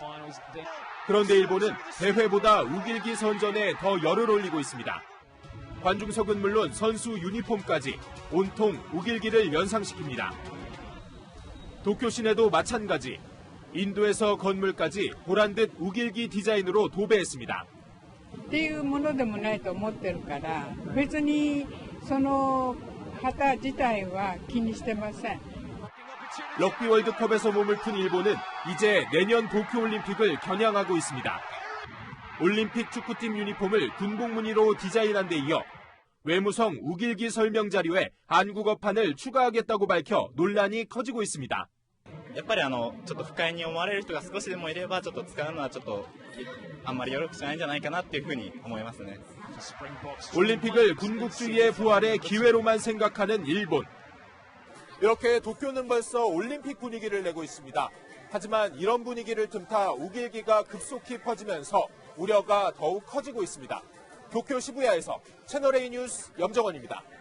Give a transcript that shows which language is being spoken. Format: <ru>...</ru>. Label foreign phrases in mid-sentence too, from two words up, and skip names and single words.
<ko>그런데 일본은 대회보다 우길기 선전에 더 열을 올리고 있습니다. 관중석은 물론 선수 유니폼까지 온통 우길기를 연상시킵니다. 도쿄 시내도 마찬가지. 인도에서 건물까지 보란듯 우길기 디자인으로 도배했습니다.</ko> <ja>っていうものでもないと思ってるから、別にその旗自体は気にしてません。</ja> <ko>럭비 월드컵에서 몸을 푼 일본은 이제 내년 도쿄올림픽을 겨냥하고 있습니다. 올림픽 축구팀 유니폼을 군복 무늬로 디자인한 데 이어 외무성 우길기 설명 자료에 한국어판을 추가하겠다고 밝혀 논란이 커지고 있습니다.</ko> <ja>やっぱりちょっと不快に思われる人が少しでもいればちょっと使うのはちょっとあんまりよろしくないんじゃないかなっていうふうに思いますね.</ja> <ko>올림픽을 군국주의의 부활의 기회로만 생각하는 일본. 이렇게 도쿄는 벌써 올림픽 분위기를 내고 있습니다. 하지만 이런 분위기를 틈타 우길기가 급속히 퍼지면서 우려가 더욱 커지고 있습니다. 도쿄 시부야에서 채널A 뉴스 염정원입니다.</ko>